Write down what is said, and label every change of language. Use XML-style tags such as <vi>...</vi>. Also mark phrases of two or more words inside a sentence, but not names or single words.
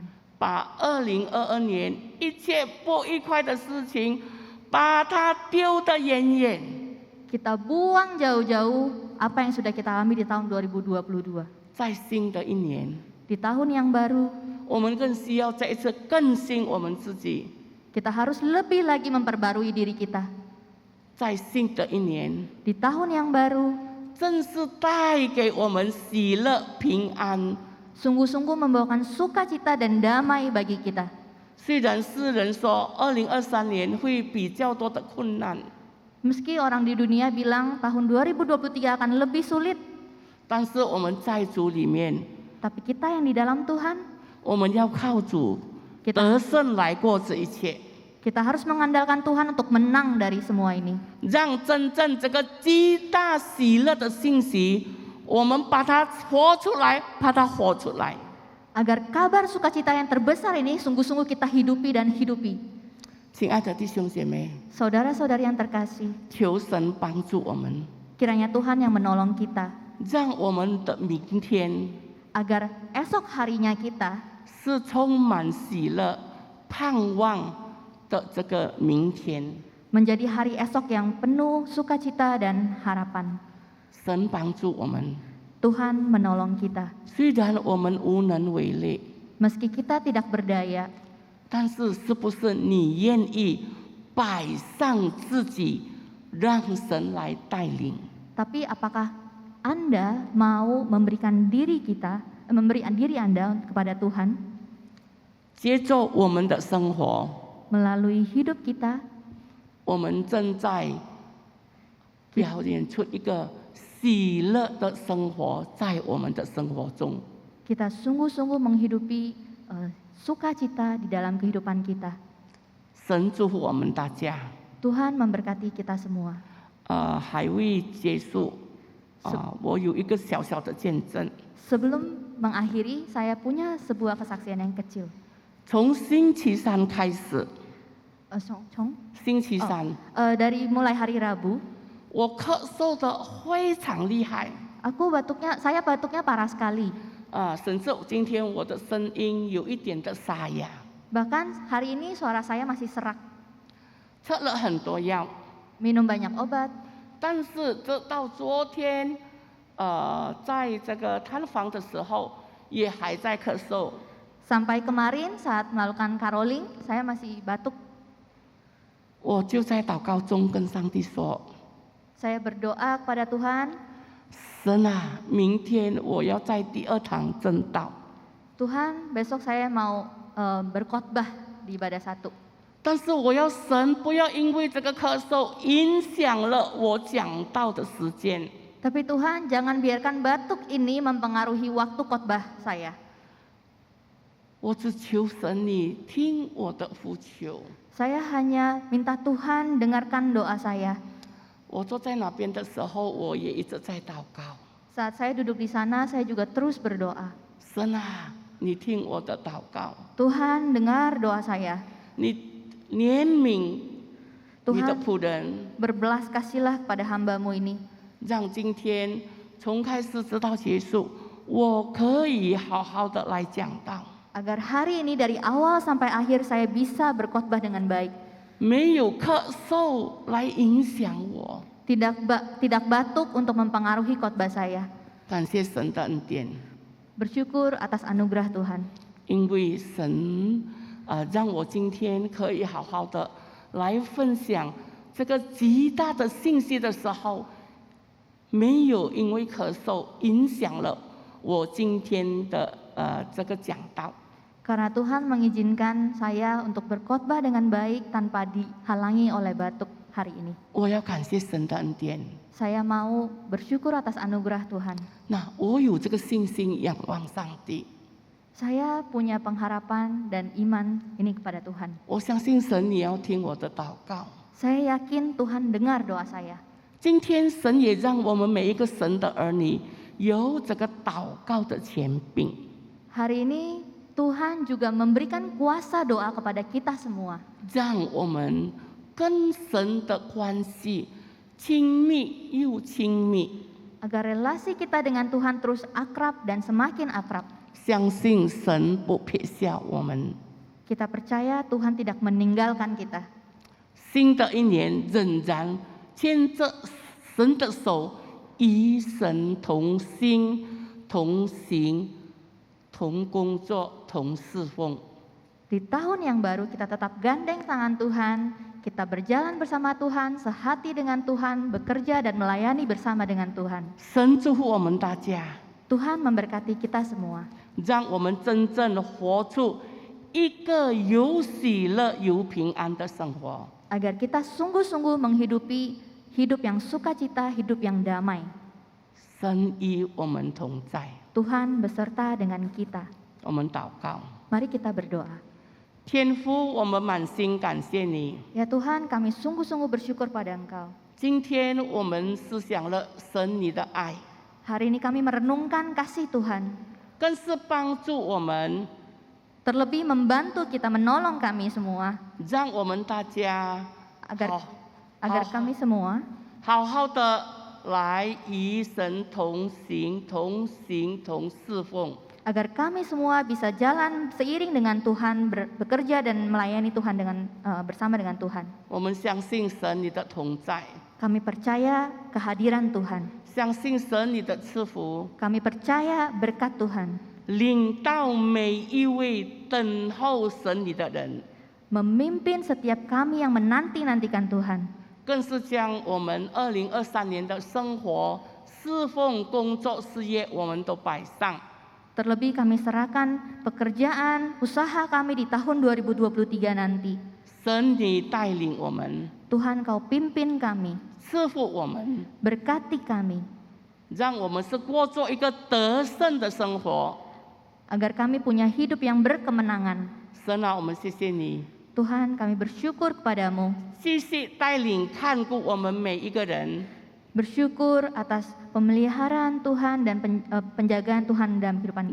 <zh>把2022年一切不愉快的事情，把它丢得远远。</zh> <id>Kita buang jauh-jauh apa yang sudah kita alami di tahun 2022.</id> <zh>在新的一年，</zh> <id>Di tahun yang baru,</id> <zh>我们更需要再一次更新我们自己。</zh> <id>kita harus lebih lagi memperbarui diri kita.</id> <zh>在新的一年，</zh> <id>Di tahun yang baru,</id> <zh>正是带给我们喜乐、平安。</zh> <id>sungguh-sungguh membawakan sukacita dan damai bagi kita.</id> <zh>虽然世人说2023年会比较多的困难，</zh> <id>Meski orang di dunia bilang tahun 2023 akan lebih sulit,</id> <zh>但是我们在主里面，</zh> <id>tapi kita yang di dalam Tuhan,</id> <zh>我们要靠主</zh> <id>kita</id> <zh>得胜来过这一切，</zh> <id>kita harus mengandalkan Tuhan untuk menang dari semua ini.</id> <zh>让真正这个极大喜乐的信息，我们把它活出来，把它活出来。</zh> <id>Agar kabar sukacita yang terbesar ini sungguh-sungguh kita hidupi dan hidupi.</id> <zh>亲爱的弟兄姐妹，</zh> <id>Saudara-saudari yang terkasih,</id> <zh>求神帮助我们，</zh> <id>kiranya Tuhan yang menolong kita,</id> <zh>让我们的明天</zh> <id>agar esok harinya kita</id> <zh>是充满喜乐、盼望的这个明天。</zh> <id>menjadi hari esok yang penuh sukacita dan harapan.</id> <zh>神帮助我们，</zh> <id>Tuhan menolong kita.</id> <zh>虽然我们无能为力，</zh> <id>Meski kita tidak berdaya,</id> <zh>但是是不是你愿意摆上自己，让神来带领？</zh> <id>tapi apakah Anda mau memberikan diri Anda kepada Tuhan</id> <zh>接着我们的生活，</zh> <id>melalui hidup kita?</id> <zh>我们正在表演出一个喜乐的生活，在我们的生活中。</zh> <id>Kita sungguh-sungguh menghidupi sukacita di dalam kehidupan kita.</id> <zh>神祝福我们大家。</zh> <id>Tuhan memberkati kita semua.</id> <zh>还未结束，我有一个小小的见证。</zh> <id>Sebelum mengakhiri, saya punya sebuah kesaksian yang kecil.</id> <zh>从星期三开始， Chong? 星期三，</zh> <id>Dari mulai hari Rabu,</id> <zh>我咳嗽的非常厉害，</zh> <id>saya batuknya parah sekali.</id> <zh>甚至今天我的声音有一点的沙哑，</zh> <id>Bahkan hari ini suara saya masih serak.</id> <zh>吃了很多药，</zh> <id>Minum banyak obat.</id> <zh>但是这到昨天，在这个探访的时候也还在咳嗽。</zh> <id>Sampai kemarin saat melakukan caroling, saya masih batuk.</id> <zh>我就在祷告中跟上帝说</zh> <id>Saya berdoa kepada Tuhan,</id> <zh>神啊，明天我要在第二堂正道，</zh> <id>Tuhan besok saya mau berkhotbah di ibadah 1.</id> <zh>但是我要神不要因为这个咳嗽影响了我讲道的时间。</zh> <id>Tapi Tuhan jangan biarkan batuk ini mempengaruhi waktu khotbah saya.</id> <zh>我只求神你听我的呼求。</zh> <id>Saya hanya minta Tuhan dengarkan doa saya.</id> <zh>我坐在那边的时候，我也一直在祷告。</zh> <id>Saat saya duduk di sana, saya juga terus berdoa.</id> <zh>神啊，你听我的祷告，</zh> <id>Tuhan dengar doa saya.</id> <zh>你怜悯你的</zh> <id>Tuhan</id> <zh>仆人，</zh> <id>berbelas kasihlah kepada hamba-Mu ini.</id> <zh>让今天从开始直到结束，我可以好好的来讲道。</zh> <id>Agar hari ini dari awal sampai akhir saya bisa berkhotbah dengan baik.</id> <zh>没有咳嗽来影响我。</zh> <id>Tidak batuk untuk mempengaruhi khotbah saya.</id> <zh>感谢神的恩典，</zh> <id>Bersyukur atas anugerah Tuhan.</id> <zh>因为神让我今天可以好好的来分享这个极大的信息的时候，没有因为咳嗽影响了我今天的这个讲道。</zh> <id>Karena Tuhan mengizinkan saya untuk berkhotbah dengan baik tanpa dihalangi oleh batuk hari ini.</id> <zh>我要感谢神的恩典。</zh> <id>Saya mau bersyukur atas anugerah Tuhan.</id> <zh>那我有这个信心仰望上帝，</zh> <id>Saya punya pengharapan dan iman ini kepada Tuhan.</id> <zh>我相信神你要听我的祷告。</zh> <id>Saya yakin Tuhan dengar doa saya.</id> <zh>今天神也让我们每一个神的儿女有这个祷告的权柄。</zh> <id>Hari ini Tuhan juga memberikan kuasa doa kepada kita semua.</id> <zh>让我们跟神的关系亲密又亲密，</zh> <id>Agar relasi kita dengan Tuhan terus akrab dan semakin akrab.</id> <zh>相信神不撇下我们。</zh> <id>Kita percaya Tuhan tidak meninggalkan kita.</id> <zh>新的一年仍然牵着神的手，与神同心、同行、同工作、同侍奉。</zh> <id>Di tahun yang baru kita tetap gandeng tangan Tuhan, kita berjalan bersama Tuhan, sehati dengan Tuhan, bekerja dan melayani bersama dengan Tuhan.</id> <zh>神祝福我们大家，</zh> <id>Tuhan memberkati kita semua.</id> <zh>让我们真正的活出一个有喜乐、有平安的生活。</zh> <id>Agar kita sungguh-sungguh menghidupi hidup yang sukacita, hidup yang damai.</id> <zh>神与我们同在，</zh> <id>Tuhan beserta dengan kita.</id> <zh>我们祷告。</zh> <id>Mari kita berdoa.</id> <zh>天父，我们满心感谢你。</zh> <id>Ya Tuhan, kami sungguh-sungguh bersyukur pada Engkau.</id> <zh>今天我们思想了神你的爱，</zh> <id>Hari ini kami merenungkan kasih Tuhan.</id> <zh>更是帮助我们，</zh> <id>Terlebih membantu kita, menolong kami semua.</id> <zh>让我们大家</zh> <id>Agar kami semua</id> <zh>好好的来与神同行、同行、同侍奉。</zh> <id>agar kami semua bisa jalan seiring dengan Tuhan, bekerja dan melayani Tuhan bersama dengan Tuhan.</id> <zh>我们相信神你的同在，</zh> <id>Kami percaya kehadiran Tuhan.</id> <zh>相信神你的赐福，</zh> <id>Kami percaya berkat Tuhan</id> <zh>领到每一位等候神你的人，</zh> <id>memimpin setiap kami yang menanti-nantikan Tuhan.</id> <zh>更是将我们2023年的生活、侍奉、工作、事业，我们都摆上。</zh> <id>Terlebih kami serahkan pekerjaan, usaha kami di tahun 2023 nanti.</id> <zh>神你带领我们，</zh> <id>Tuhan Kau pimpin kami,</id> <zh>赐福我们，</zh> <id>berkati kami,</id> <zh>让我们是过做一个得胜的生活。</zh> <id>agar kami punya hidup yang berkemenangan.</id> <zh>神啊，我们谢谢你，</zh> <id>Tuhan, kami bersyukur kepadamu.</id> <zh>谢谢带领看顾我们每一个人，</zh> <id>Bersyukur atas pemeliharaan Tuhan dan penjagaan Tuhan dalam kehidupan</id>